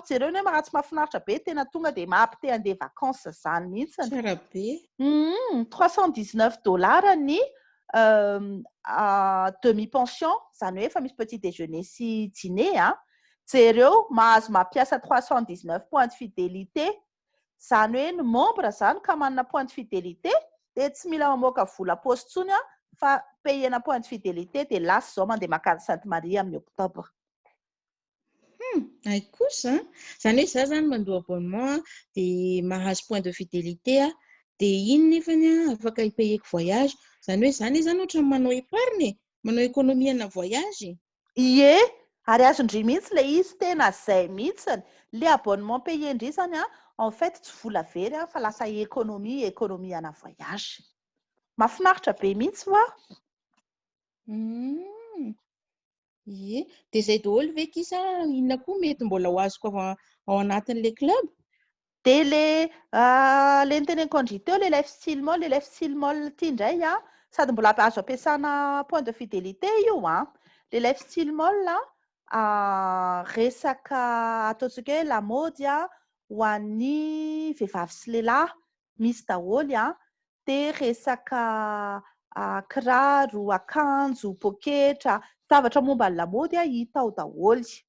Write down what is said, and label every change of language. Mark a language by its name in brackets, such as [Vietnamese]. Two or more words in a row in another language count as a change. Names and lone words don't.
[Malagasy] Jereo ne maratsy mahafinaritra be tena tonga dia mampite handeha vacances zany mihitsy. Tsara be. $319 ny demi-pension, zany hoe efa misy [French] petit déjeuner [Malagasy] sy dîner jereo mahazo mampiasa 319 [French] points de fidélité. [Malagasy] Zany hoe ny membre zany ka manana [French] point de fidélité [Malagasy] dia tsy mila mamoaka vola paosy tsony fa payena [French] point de fidélité [Malagasy] dia lasa zao mandeha makany Sainte Marie amin'ny octobre. Ay kosa zany hoe za zany mandoa abonnement dia mahazo [French] point de fidélité [Malagasy] dia iny nefany afaka hipayeko voyage. Zany hoe zany zany ohatra manao épargne, manao économie ana voyage. Ie, ary azondry mihitsy le izy tena zay mihitsy le [French] abonnement payé [Malagasy] ndry zany [French] en fait [Malagasy] tsy vola very fa lasa économie ana voyage. Mahafinaritra be mihitsy va? Ie, dia zay daholo ve kisa inona koa mety mbola ho azoko ao anatin'le club? Dia le niteneniko andry teo le [English] life style mall [Malagasy] ity indray sady mbola azo ampiasana [French] point de fidélité [Malagasy] io le [English] life style mall [Malagasy] resaka ataontsika hoe lamaody ho an'ny vehivavy sy lehilahy misy daholo dia resaka kiraro, akanjo, poketra, zavatra momba ny lamaody hita ao daholo.